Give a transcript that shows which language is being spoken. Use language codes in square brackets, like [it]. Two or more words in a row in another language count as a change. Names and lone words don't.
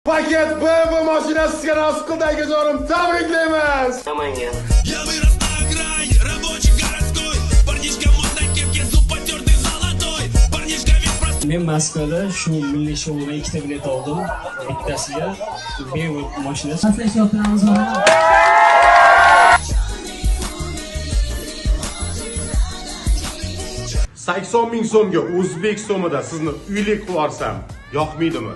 [uz] paket BMW mashinasiga nasib qildi akajonim. Tabriklaymiz. Namangan. [ru] Я вырос на окраине, рабочий городской. Парнишка модной кепке, зуб потертый золотой. Парнишка весь простой. [uz] Men Moskvada shu milliy shouga ikkita bilet oldim. Bittasiga BMW mashinasi. Atlashyapmiz. 80 ming so'mga o'zbek so'mida sizni uylik qilib yuborsam, yoqmaydimi?